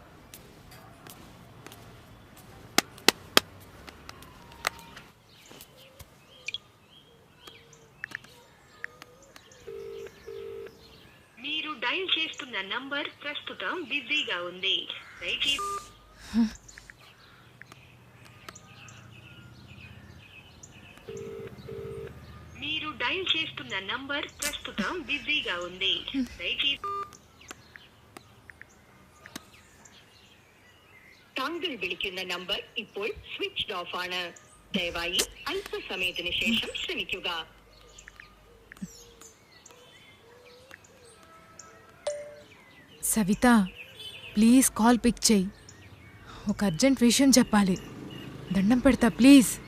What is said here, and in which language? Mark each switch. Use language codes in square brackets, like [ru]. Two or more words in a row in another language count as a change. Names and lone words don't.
[te] మీరు డయల్ చేస్తున్న నంబర్ ప్రస్తుతం బిజీగా ఉంది. మీరు డయల్ చేస్తున్న నంబర్ ప్రస్తుతం బిజీగా ఉంది. [ml] താങ്കൾ വിളിക്കുന്ന നമ്പർ ഇപ്പോൾ [en] switched off [ml] ആണ്. ദയവായി അല്പസമയത്തിന് ശേഷം ശ്രമിക്കുക. [te] సవిత, ప్లీజ్ [en] call pick [te] చేయి. ఒక అర్జెంట్ విషయం చెప్పాలి. దండం పెడతా, ప్లీజ్.